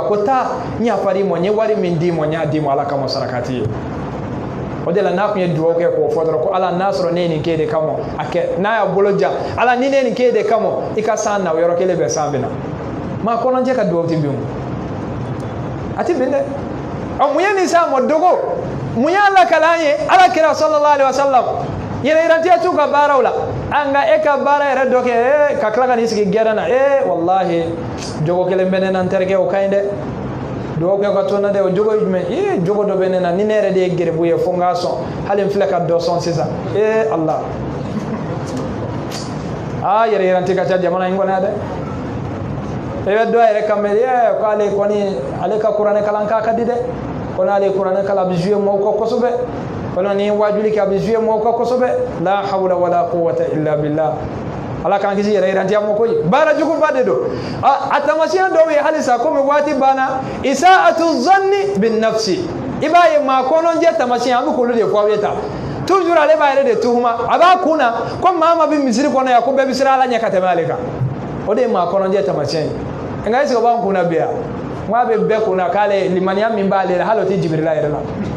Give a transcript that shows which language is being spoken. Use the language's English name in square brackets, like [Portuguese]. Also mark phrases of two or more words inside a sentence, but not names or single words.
[Bambara] ko taa n yafa i ma n ye wari min d'i ma n y'a d'i ma ala kama sarakati ye o de la n'a kun ye duwawu kɛ k'o fɔ dɔrɔn ko ala n'a sɔrɔ ne ye nin k'e de kama a kɛ n'a y'a bolo jan ala ni ne ye nin k'e de kama i ka san na o yɔrɔ kelen bɛɛ san bɛ na maa kɔnɔjɛ ka duwawu ti bin a ti bin dɛ mun ye nin s'a ma dogo mun y'a lakalan ye ala kira [Arabic] صلى الله عليه وسلم [Bambara] yɛrɛ yirantiya t'u ka baaraw la nka e ka baara yɛrɛ dɔ kɛ ka tila ka n'i sigi gɛrɛn na wallahi jogo kelen bɛ ne na n terikɛ o ka ɲi dɛ duwawu kɛ ka to n na dɛ o jogo ye jumɛn jogo dɔ bɛ ne na ni ne yɛrɛ de ye geribu ye fo n k'a sɔn hali n filɛ ka dɔ sɔn sisan Allah yɛrɛ yiranti ka ca jamana in kɔnɔ yan dɛ i bɛ dɔ yɛrɛ kan mɛn ko ale kɔni ale ka kuranɛ kalan k'a ka di dɛ ko n'ale ye kuranɛ kalan a bɛ jouer maaw kan kosɛbɛ wala ni wajuli kɛ a bɛ jouer maaw kan kosɛbɛ [Arabic] لا حول ولا قوة إلا بالله [Bambara] ala k'an kisi yɛrɛ yirantiya ma koyi baara juguba de don a tamasiyɛn dɔw ye halisa komi waati banna [Arabic] إساءة الظن بالنفس [Bambara] i b'a ye maa kɔnɔjɛ tamasiyɛn an bɛ k'olu de fɔ aw ye tan toujours ale b'a yɛrɛ de tuhuma a b'a kun na ko maa ma bɛ misiri kɔnɔ yan ko bɛɛ bɛ siran ala ɲɛ ka tɛmɛ ale kan o de ye maa kɔnɔjɛ tamasiyɛn ye nka [French] est-ce que [Bambara] o b'an kun na bi yan n k'a bɛ bɛɛ kun na k'ale limaniya min b'ale la hali o tɛ jibirila yɛrɛ la